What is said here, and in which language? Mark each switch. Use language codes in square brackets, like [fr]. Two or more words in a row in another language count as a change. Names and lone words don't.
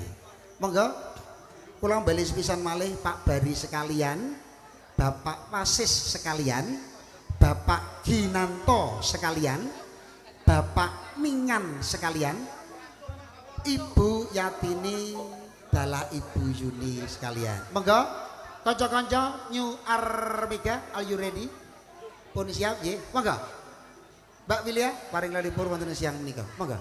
[jv] Monggo kula bali sepisan malih Pak Bari sekalian, Bapak Wasis sekalian, Bapak Ginanto sekalian, Bapak Mingan sekalian, Ibu Yatini Dalah Ibu Yuni sekalian. Monggo kanca-kanca New Armega, [en] are you ready? [jv] Pun siap nggih? Monggo. Mbak Wilia paring lalipur wonten siang menika. Monggo.